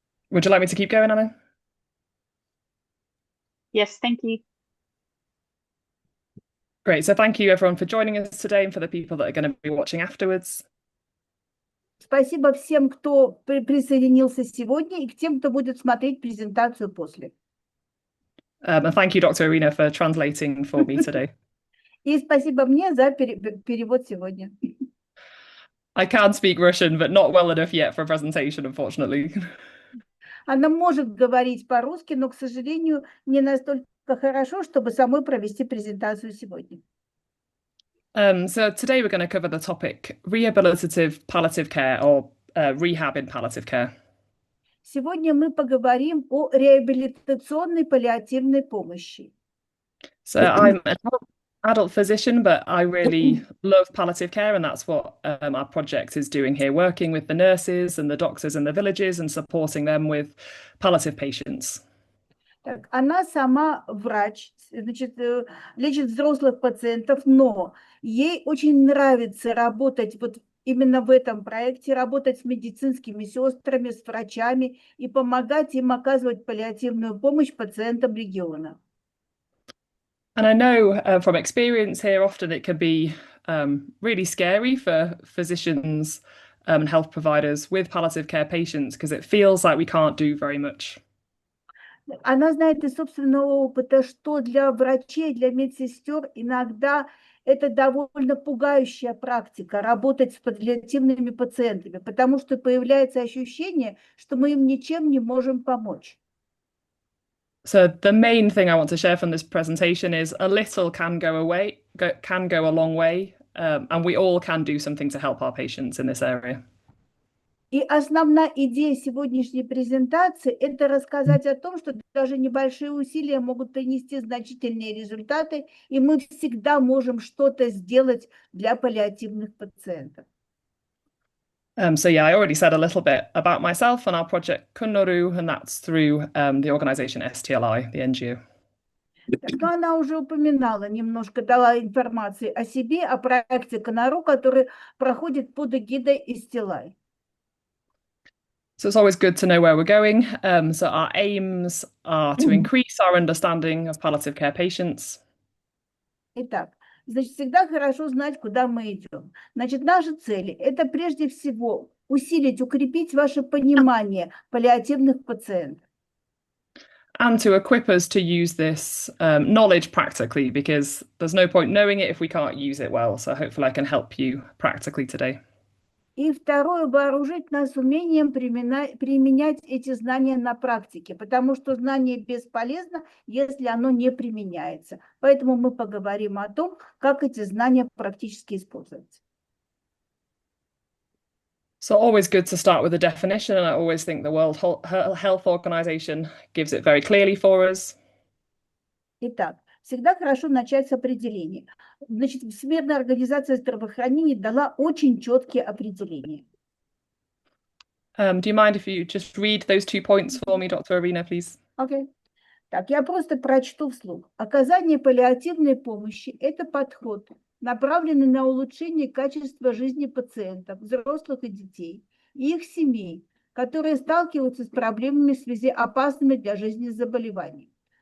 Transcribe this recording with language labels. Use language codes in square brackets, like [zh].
[en] Would you like me to keep going, Anna? Yes, thank you. Great. So thank you everyone for joining us today and for the people that are going to be watching afterwards. [ru] Спасибо всем, кто присоединился сегодня, и к тем, кто будет смотреть презентацию после. [en] And thank you, Dr. Irina, for translating for me today. [ru] И спасибо мне за перевод сегодня. [en] I can speak Russian, but not well enough yet for a presentation, unfortunately. [ru] Она может говорить по-русски, но, к сожалению, не настолько хорошо, чтобы самой провести презентацию сегодня. [en] So today we're going to cover the topic rehabilitative palliative care or rehab in palliative care. [ru] Сегодня мы поговорим о реабилитационной паллиативной помощи. [en] So I'm an adult physician, but I really love palliative care, and that's what our project is doing here, working with the nurses and the doctors in the villages and supporting them with palliative patients. [ru] Так, она сама врач, значит, лечит взрослых пациентов, но ей очень нравится работать вот именно в этом проекте, работать с медицинскими сестрами, с врачами и помогать им оказывать паллиативную помощь пациентам региона. [en] And I know from experience here, often it can be really scary for physicians and health providers with palliative care patients because it feels like we can't do very much. [ru] Она знает из собственного опыта, что для врачей, для медсестер иногда это довольно пугающая практика работать с паллиативными пациентами, потому что появляется ощущение, что мы им ничем не можем помочь. [en] So the main thing I want to share from this presentation is a little can go a long way, and we all can do something to help our patients in this area. [ru] И основная идея сегодняшней презентации – это рассказать о том, что даже небольшие усилия могут принести значительные результаты, и мы всегда можем что-то сделать для паллиативных пациентов. [en] So yeah, I already said a little bit about myself and our project Kunnoru, and that's through the organization STLI, the NGO. [ru] Но она уже упоминала, немножко дала информации о себе, о проекте Конору, который проходит под эгидой STLI. [en] So it's always good to know where we're going. So our aims are to increase our understanding of palliative care patients. [ru] Итак, значит, всегда хорошо знать, куда мы идем. Значит, наши цели – это прежде всего усилить, укрепить ваше понимание паллиативных пациентов. [en] And to equip us to use this knowledge practically, because there's no point knowing it if we can't use it well. So hopefully I can help you practically today. [ru] И второе, вооружить нас умением применять эти знания на практике, потому что знание бесполезно, если оно не применяется. Поэтому мы поговорим о том, как эти знания практически использовать. [en] So always good to start with a definition, and I always think the World Health Organization gives it very clearly for us. [ru] Итак, всегда хорошо начать с определения. Значит, Всемирная организация здравоохранения дала очень четкие определения. [en] Do you mind if you just read those 2 points for me, Dr. Irina, please? [ru] Окей. Так, я просто прочту вслух. Оказание паллиативной помощи – это подход, направленный на улучшение качества жизни пациентов, взрослых и детей, и их семей, которые сталкиваются с проблемами в связи с опасными для жизни заболеваниями.